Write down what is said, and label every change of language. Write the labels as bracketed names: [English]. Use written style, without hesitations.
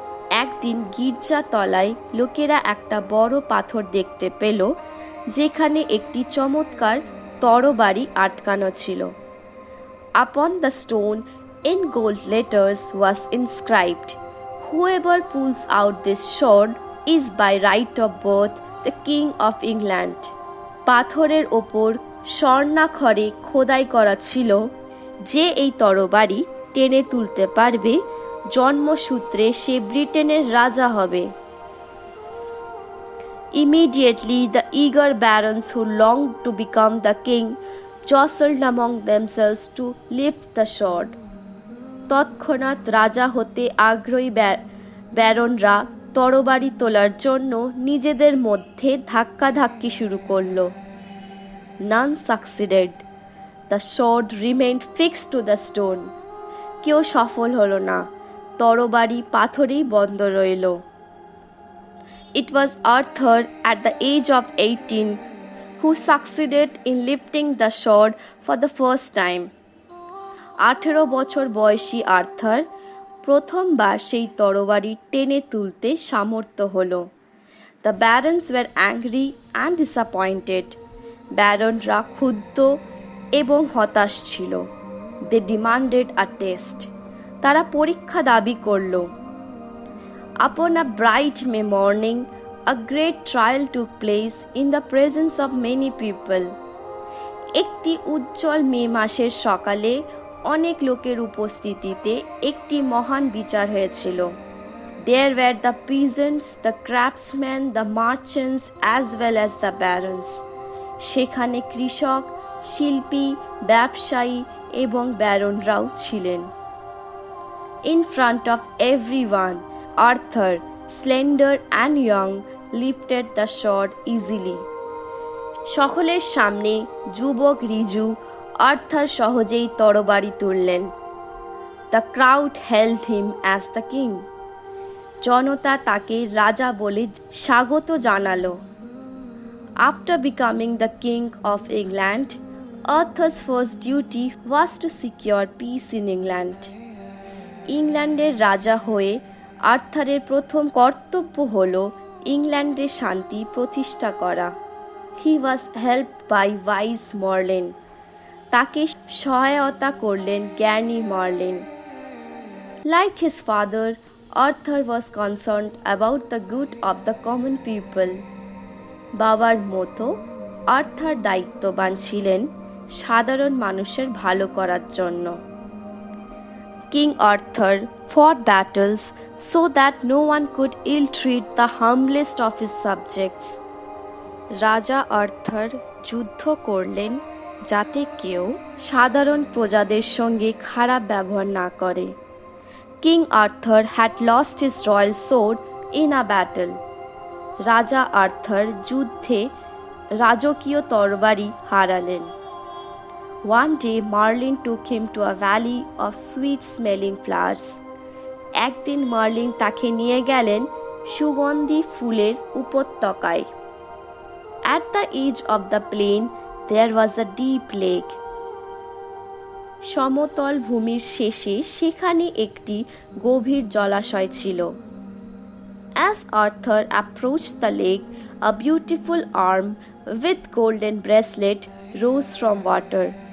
[Bangla] একদিন গির্জা তলায় লোকেরা একটা বড় পাথর দেখতে পেল, যেখানে একটি চমৎকার তরবারি আটকানো ছিল। [English] Upon the stone in gold letters was inscribed, "Whoever pulls out this sword is by right of birth the King of England." [Bangla] পাথরের ওপর স্বর্ণাক্ষরে খোদাই করা ছিল, যে এই তরবারি টেনে তুলতে পারবে, জন্মসূত্রে সে ব্রিটেনের রাজা হবে। [English] Immediately the eager barons who longed to become the king jostled among themselves to lift the sword. [Bangla] তৎক্ষণাৎ রাজা হতে আগ্রহী ব্যারনরা তরবারি তোলার জন্য নিজেদের মধ্যে ধাক্কাধাক্কি শুরু করল। [English] None succeeded. The sword remained fixed to the stone. [Bangla] কেউ সফল হলো না, তরবারি পাথরেই বন্ধ রইল। [English] It was Arthur at the age of 18 who succeeded in lifting the sword for the first time. [Bangla] 18 বছর বয়সী আর্থার প্রথমবার সেই তরবারি টেনে তুলতে সামর্থ্য হল। [English] The barons were angry and disappointed. [Bangla] ব্যারনরা ক্ষুব্ধ এবং হতাশ ছিল। [English] They demanded a test. [Bangla] তারা পরীক্ষা দাবি করল। [English] Upon a bright May morning, a great trial took place in the presence of many people. [Bangla] একটি উজ্জ্বল মে মাসের সকালে অনেক লোকের উপস্থিতিতে একটি মহান বিচার হয়েছিল। [English] There were the peasants, the craftsmen, the merchants as well as the barons. [Bangla] সেখানে কৃষক, শিল্পী, ব্যবসায়ী এবং ব্যারনরাও ছিলেন। [English] In front of everyone, Arthur, slender and young, lifted the sword easily. [Bangla] সকলের সামনে যুবক রিজু আর্থার সহজেই তরবারি তুললেন। [English] The crowd held him as the king. [Bangla] জনতা তাকে রাজা বলে স্বাগত জানালো। [English] After becoming the king of England, Arthur's first duty was to secure peace in England. [Bangla] ইংল্যান্ডের রাজা হয়ে আর্থারের প্রথম কর্তব্য হল ইংল্যান্ডে শান্তি প্রতিষ্ঠা করা। [English] He was helped by wise Merlin. [Bangla] তাকে সহায়তা করলেন জ্ঞানী marlin. [English] Like his father, Arthur was concerned about the good of the common people. [Bangla] বাবার মতো আর্থার দায়িত্ববান ছিলেন সাধারণ মানুষের ভালো করার জন্য। [English] King Arthur fought battles so that no one could ill-treat the humblest of his subjects. [Bangla] রাজা আর্থার যুদ্ধ করলেন যাতে কেউ সাধারণ প্রজাদের সঙ্গে খারাপ ব্যবহার না করে। [English] King Arthur had lost his royal sword in a battle. [Bangla] রাজা আর্থার যুদ্ধে রাজকীয় তরবারি হারালেন। [English] One day Merlin took him to a valley of sweet-smelling flowers. [Bangla] একদিন মার্লিন তাকে নিয়ে গেলেন সুগন্ধি ফুলের উপত্যকায়। [English] At the edge of the plain there was a deep lake. [Bangla] সমতল ভূমির শেষে সেখানে একটি গভীর জলাশয় ছিল। [English] As Arthur approached the lake, a beautiful arm with golden bracelet rose from water.